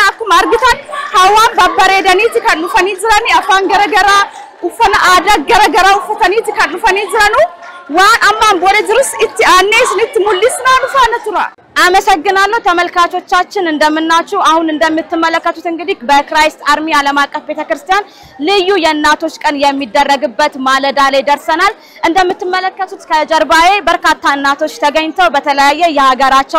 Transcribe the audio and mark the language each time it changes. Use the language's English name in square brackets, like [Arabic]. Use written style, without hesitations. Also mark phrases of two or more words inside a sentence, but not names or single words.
[Oromo] akkuma argitan hawaan babbareedaniiti kan dhufanii jirani afaan garagaraa uffana aadaa garagaraa uffataniiti kan dhufanii jiranu waan ammaan booda jirus itti aanee isinitti mul'isnaa dhufaana tura [Amharic] አመሰግናለሁ ተመልካቾቻችን እንደምናችሁ አሁን እንደምትመለከቱት እንግዲህ በክራይስት አርሚ ዓለም አቀፍ ቤተክርስቲያን ልዩ የእናቶች ቀን የሚደረግበት ማለዳ ላይ ደርሰናል እንደምትመለከቱት ከጀርባዬ በርካታ እናቶች ተገኝተው በተለያየ የሀገራቸው